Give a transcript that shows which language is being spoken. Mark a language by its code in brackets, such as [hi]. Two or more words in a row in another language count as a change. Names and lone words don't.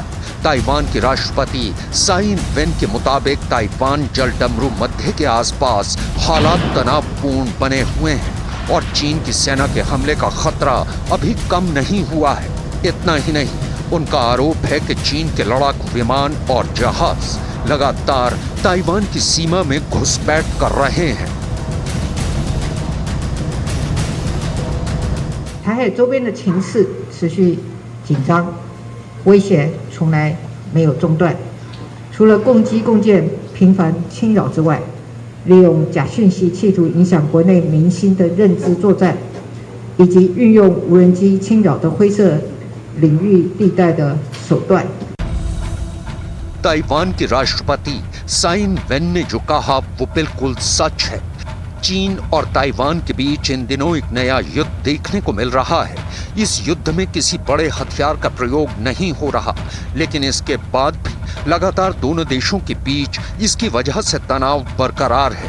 [hi] ताइवान के राष्ट्रपति साई इन वेन के मुताबिक ताइवान जल डमरू मध्य के आसपास हालात तनावपूर्ण बने हुए हैं और चीन की सेना के हमले का खतरा अभी कम नहीं हुआ है। इतना ही नहीं, उनका आरोप है कि चीन के लड़ाकू विमान और जहाज लगातार ताइवान की सीमा में घुसपैठ कर रहे हैं। [zh] 台海周边的情势持续紧张，威胁从来没有中断。除了共机共建频繁侵扰之外，利用假讯息企图影响国内民心的认知作战，以及运用无人机侵扰的灰色领域地带的手段。 [hi] ताइवान के राष्ट्रपति साई इन वेन ने जो कहा वो बिल्कुल सच है। चीन और ताइवान के बीच इन दिनों एक नया युद्ध देखने को मिल रहा है। इस युद्ध में किसी बड़े हथियार का प्रयोग नहीं हो रहा, लेकिन इसके बाद भी लगातार दोनों देशों के बीच इसकी वजह से तनाव बरकरार है।